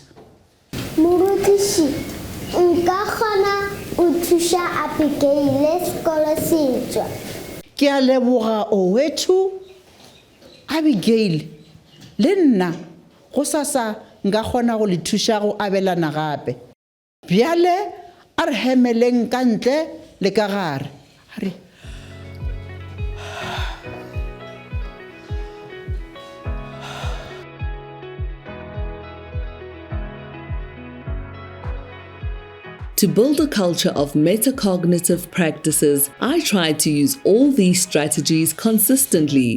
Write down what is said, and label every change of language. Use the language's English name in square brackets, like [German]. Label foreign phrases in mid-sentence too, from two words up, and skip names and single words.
[Northern Sotho] Morutiši, nka kgona o thuša Abigail le sekolo setswa. Ke a leboga o wethu Abigail. Le nna go sasa nka kgona go le thuša go abelana gape. Bjale a re hemeleng ka ntle le ka gare. [English] To build a culture of metacognitive practices, I try to use all these strategies consistently.